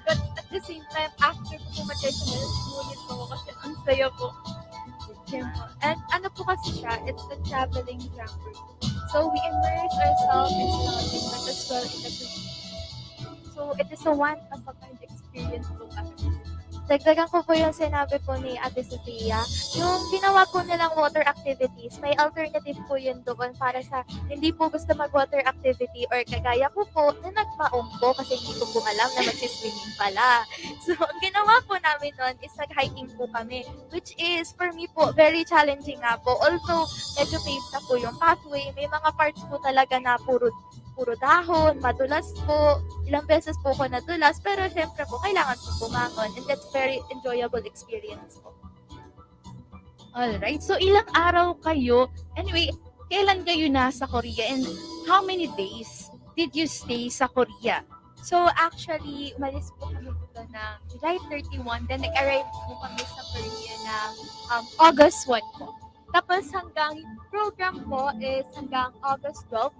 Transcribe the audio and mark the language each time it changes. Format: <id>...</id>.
<en>But at the same time, after</en> <tl>po pumatay sa ngunit po ako kasi ang saya po. Yan po. And ano po kasi siya,</tl> <en>it's the traveling jamboree. So, we immerse ourselves in scouting but as well in the community. So, it is a one-of-a-kind experience</en> <tl>po kasi. Dagdagan ko po yung sinabi po ni Ate Sophia. Yung ginawa po nilang water activities, may alternative po yun doon para sa hindi po gusto mag-water activity or kagaya ko po na nagmaong po kasi hindi ko po alam na magsiswimming pala. So, ang ginawa po namin noon is nag-hiking po kami,</tl> <en>which is for me</en> <tl>po</tl> <en>very challenging</en> <tl>nga po. Although medyo paved na po yung pathway, may mga parts po talaga na puro dahon, madulas po. Ilang beses po ko nadulas, pero syempre po, kailangan po bumangon.</tl> <en>And that's very enjoyable experience po. Alright. So,</en> <tl>ilang araw kayo?</tl> <en>Anyway,</en> <tl>kailan kayo nasa</tl> <en>Korea and how many days did you stay sa Korea?</en> <tl>So, actually, umalis po kami dito ng July 31. Then, nag-arrive po kami sa Korea ng August 1 po. Tapos, hanggang program po is hanggang August 12.</tl>